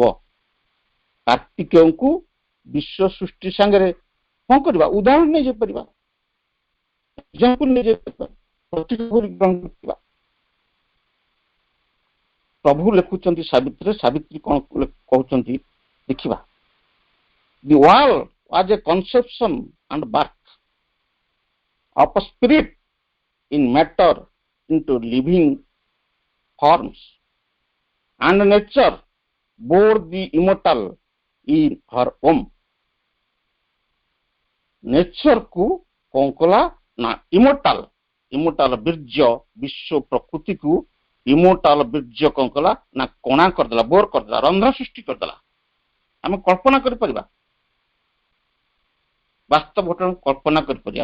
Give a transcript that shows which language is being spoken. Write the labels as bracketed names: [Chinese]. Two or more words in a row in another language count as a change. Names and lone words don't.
[Odia] କାର୍ତ୍ତିକଙ୍କୁ ବିଶ୍ୱ ସୃଷ୍ଟି ସାଙ୍ଗରେ କଣ କରିବା, ଉଦାହରଣ ନେଇଯାଇପାରିବା, ପ୍ରଭୁ ଲେଖୁଛନ୍ତି ସାବିତ୍ରୀ। ସାବିତ୍ରୀ କଣ କହୁଛନ୍ତି ଦେଖିବା। [English] The world was a conception and birth of a spirit in matter into living forms, and nature bore the immortal in her womb. [Odia] ନେଚର କୁ କଣ କଲା ନା ଇମୋର୍ଟାଲ ବୀର୍ଯ୍ୟ ବିଶ୍ୱ ପ୍ରକୃତିକୁ ଇମୋର୍ଟାଲ ବୀର୍ଯ୍ୟ କଣ କଲା ନା କଣା କରିଦେଲା, ବୋର କରିଦେଲା, ରନ୍ଧ୍ର ସୃଷ୍ଟି କରିଦେଲା। ଆମେ କଳ୍ପନା କରିପାରିବା, ବାସ୍ତବ ଘଟଣା କଳ୍ପନା କରିପାରିବା।